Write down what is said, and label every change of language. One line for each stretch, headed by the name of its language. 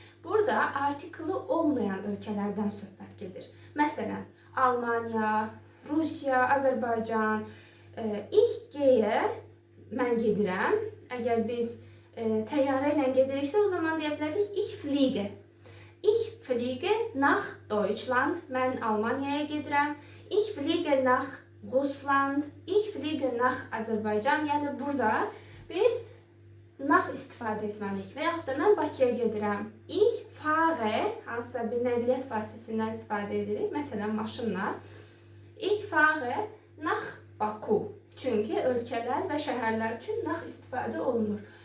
Azerbaijani: Burada artiklı olmayan ölkələrdən söhbət gedir. Məsələn, Almaniya, Rusiya, Azərbaycan. İlk G-yə mən gedirəm. Əgər biz təyyarə ilə gediriksə, o zaman deyə bilərik
German: ich fliege. Ich fliege nach Deutschland.
Azerbaijani: Mən Almaniyaya gedirəm.
German: Ich fliege nach Russland. Ich fliege nach Azərbaycan.
Azerbaijani: Yəni burada biz nach istifadə etməliyik. Və yaxud da mən Bakıya gedirəm.
German: Ich fahre,
Azerbaijani: hansısa bir nəqliyyat vasitəsindən istifadə edirik. Məsələn, maşınla.
German: Ich fahre nach Baku.
Azerbaijani: Çünki ölkələr və şəhərlər üçün nach istifadə olunur.